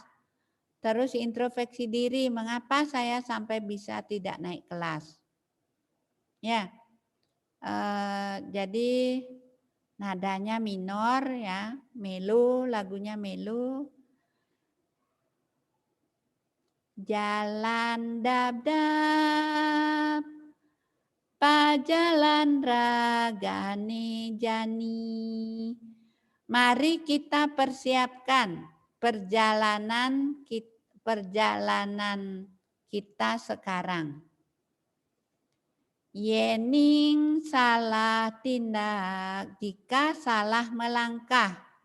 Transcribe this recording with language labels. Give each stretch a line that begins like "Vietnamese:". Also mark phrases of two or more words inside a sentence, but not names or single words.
Indonesian: Terus introspeksi diri, mengapa saya sampai bisa tidak naik kelas? Ya, jadi nadanya minor ya, melu, lagunya melu.
Balinese: Jalan dab-dab, pajalan ragane jani.
Indonesian: Mari kita persiapkan perjalanan kita sekarang.
Balinese: Yening salah tindak,
Indonesian: jika salah melangkah.